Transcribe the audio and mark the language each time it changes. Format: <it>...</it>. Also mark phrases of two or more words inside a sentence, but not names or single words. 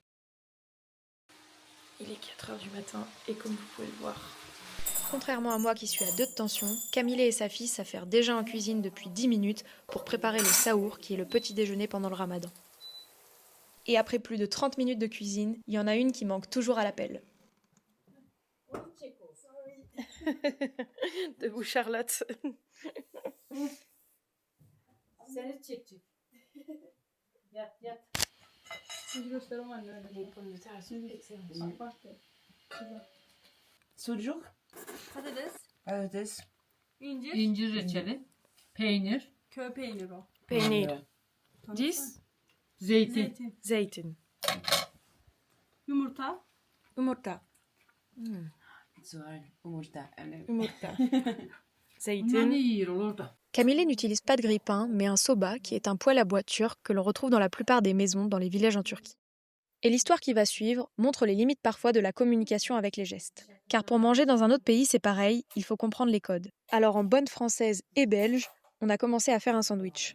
<fr>Il est 4h du matin et comme vous pouvez le voir, contrairement à moi qui suis à 2 de tension, Camille et sa fille s'affairent déjà en cuisine depuis 10 minutes pour préparer le saour qui est le petit déjeuner pendant le ramadan. Et après plus de 30 minutes de cuisine, il y en a une qui manque toujours à l'appel. Debout Charlotte.</fr> <tr>Seni çekecek. Yat. Sucuk, patates, İncir reçeli, peynir, Köy peyniri o. Peynir,</tr> <fr>Dis,</fr> <tr>zeytin. zeytin, yumurta, yumurta, soğan, yumurta. yumurta, Bunlar zeytin. ne yiyor orada?</tr> <fr>Camille n'utilise pas de grille-pain, mais un soba, qui est un poêle à bois turc que l'on retrouve dans la plupart des maisons dans les villages en Turquie. Et l'histoire qui va suivre montre les limites parfois de la communication avec les gestes. Car pour manger dans un autre pays, c'est pareil, il faut comprendre les codes. Alors en bonne française et belge, on a commencé à faire un sandwich.</fr>